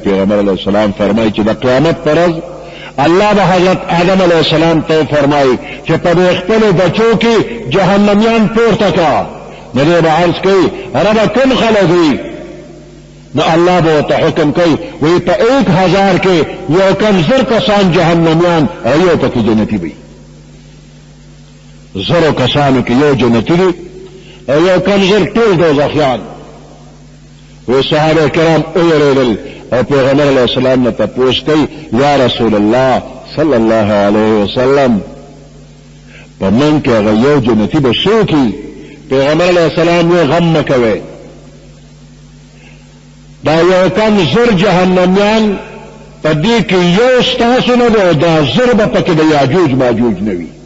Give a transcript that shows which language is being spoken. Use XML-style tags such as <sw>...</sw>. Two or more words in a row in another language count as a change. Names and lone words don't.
<ps>پیغمبر</ps> <ar>علیه السلام</ar> <ps>فرمایي چې د قیامت پر ورځ الله به حضرت آدم</ps> <ar>علیہ السلام</ar> <ps>ته فرمایي چې په خپل بچو کې جهنميان پورته کا نو دې به عرض کوي ربه کوم خلک دي نو الله به ورته حکم کوي وی په 1000 کې یو کم زر کسان جهنميان او یو پکې جنتي وي زرو کسانو کې یو جنتي دي او یو کم زر ټول دوزخیان وی صحابه کرام ویریدل او پیغمبر</ps> <ar>علیہ السلام</ar> <ps>نے تپوس کی</ps> <ar>یا رسول اللہ صلی اللہ علیہ وسلم</ar> <ps>په من کې هغه یو جنتي به څوک وي پیغمبر</ps> <ar>علیه السلام</ar> <ps>یې غم مه کوئ دا یو کم زر جهنمیان په دې کې یو ستاسو نه دی، دا زر به پکې د یاجوج ماجوج نه وي.</ps>